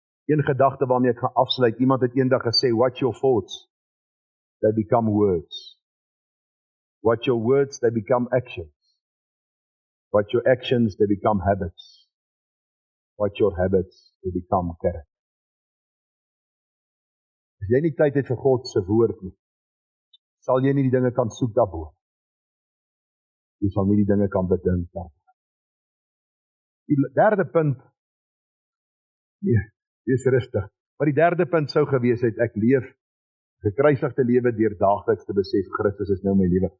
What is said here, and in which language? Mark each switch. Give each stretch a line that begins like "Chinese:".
Afrikaans: Een gedagte waarmee ek gaan afsluit, iemand het eendag gesê,
English: watch your thoughts, they become words. Watch your words, they become actions. Watch your actions, they become habits. Watch your habits, they become character.
Afrikaans: As jy nie tyd het vir God se woord nie, sal jy nie die dinge kan soek daarbo. Jy sal nie die dinge kan bedink daarbo. Die derde punt, wees rustig, maar die derde punt sou gewees het, ek leef gekruisigde lewe deur daagliks te besef, Christus is nou my lewe.